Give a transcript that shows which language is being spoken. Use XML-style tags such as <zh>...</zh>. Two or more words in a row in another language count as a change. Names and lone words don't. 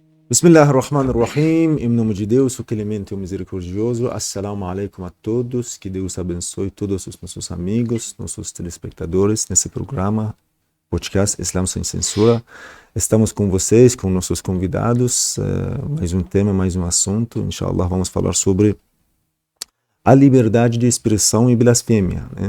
<ar>بسم الله الرحمن الرحيم,</ar> <pt>em nome de Deus, o clemente e o misericordioso.</pt> <ar>السلام عليكم</ar> <pt>a todos, que Deus abençoe todos os nossos amigos, nossos telespectadores nesse programa, podcast Islam Sem Censura. Estamos com vocês, com nossos convidados, mais um tema, mais um assunto. Inshallah, vamos falar sobre a liberdade de expressão e blasfêmia, né?</pt>